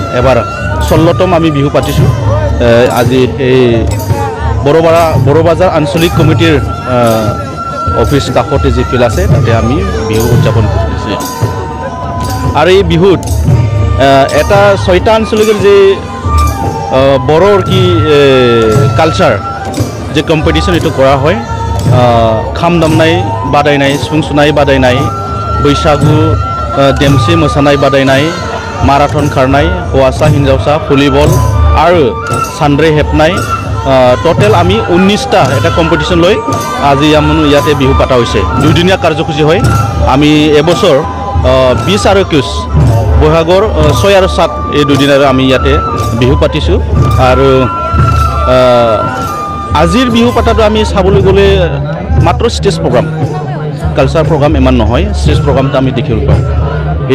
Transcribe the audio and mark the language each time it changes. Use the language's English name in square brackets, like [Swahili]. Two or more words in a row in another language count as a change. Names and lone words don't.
[Assamese] এবাৰ 16তম আমি বিহু পাতিছোঁ আজি এই বড়োবাজাৰ আঞ্চলিক কমিটিৰ অফিচ কাষতে যি ফিল্ড আছে তাতে আমি বিহু উদযাপন কৰিছোঁ আৰু এই বিহুত এটা ছয়টা আঞ্চলিকৰ যে বড়োৰ কি কালচাৰ যে কম্পিটিশ্যন এইটো কৰা হয় খাম [Bodo] दामनाय बादायनाय सिफुं सुनाय बादायनाय बैसागु देमसि मोसानाय बादायनाय माराथन खारनाय हौवासा हिन्जावसा भलिबल आरो सानद्रे हेबनाय [Assamese] टोटेल आमी 19টা এটা কম্পিটিশ্যন লৈ আজি আমি ইয়াতে বিহু পাতা হৈছে দুদিনীয়া কাৰ্যসূচী হয় আমি এবছৰ 20 আৰু 21 বহাগৰ 6 আৰু 7 এই দুদিনৰ আমি ইয়াতে বিহু পাতিছোঁ আৰু আজিৰ বিহু পাতাটো আমি চাবলৈ গ'লে মাত্ৰ [English] stage program culture program [Assamese] ইমান নহয় [English] stage program [Assamese] আমি দেখিবলৈ পাওঁ এইটো